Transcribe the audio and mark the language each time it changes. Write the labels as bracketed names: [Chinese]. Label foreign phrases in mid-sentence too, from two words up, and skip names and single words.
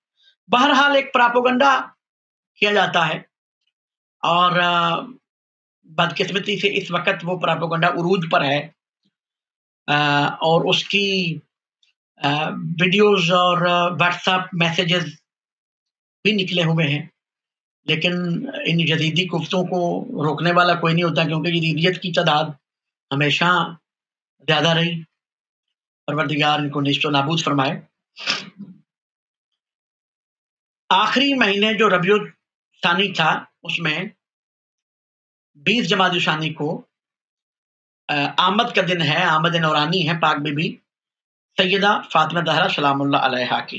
[Urdu] بہرحال ایک پراپوگنڈا کیا جاتا ہے، اور بدقسمتی سے اس وقت وہ پراپوگنڈا عروج پر ہے، اور اس کی ویڈیوز اور واٹس ایپ میسیجز بھی نکلے ہوئے ہیں، لیکن ان جدیدی گفتوں کو روکنے والا کوئی نہیں ہوتا، کیونکہ جدیدیت کی تعداد ہمیشہ زیادہ رہی. پروردگار ان کو نیست و نابود فرمائے. آخری مہینے جو ربیع الثانی تھا اس میں 20 جمادی الثانی کو آمد کا دن ہے، آمد نورانی ہے پاک بی بی سیدہ فاطمہ زہرا سلام اللہ علیہا کی.